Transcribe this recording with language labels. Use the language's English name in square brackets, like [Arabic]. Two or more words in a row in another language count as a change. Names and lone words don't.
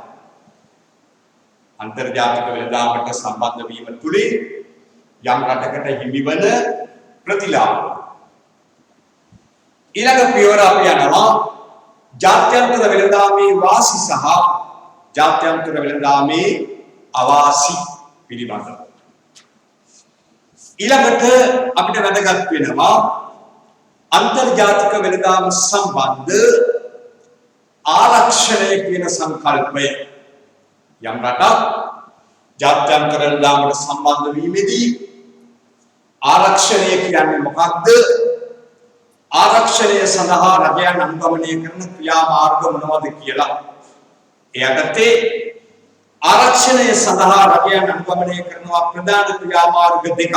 [Sinhala] අන්තර්ජාතික වෙළඳාමට සම්බන්ධ වීම තුලින් යම් රටකට හිමිවන ප්‍රතිලාභ. ඊළඟ පියවර අපි යනවා ජාත්‍යන්තර වෙළඳාමේ වාසි සහ ජාත්‍යන්තර වෙළඳාමේ අවාසි පිළිබඳව. ඊළඟට අපිට වැදගත් වෙනවා අන්තර්ජාතික වෙළඳාම සම්බන්ධ ආරක්ෂණ කියන සංකල්පය. යම් රටක් ජාත්‍යන්තර වෙළඳාමට සම්බන්ධ වීමේදී ආරක්ෂණය කියන්නේ මොකක්ද? ආරක්ෂණය සඳහා රජයන් අනුගමනය කරන ක්‍රියාමාර්ග මොනවද කියලා. එයටතේ ආරක්ෂණය සඳහා රජයන් අනුගමනය කරනවා ප්‍රධාන ක්‍රියාමාර්ග දෙකක්.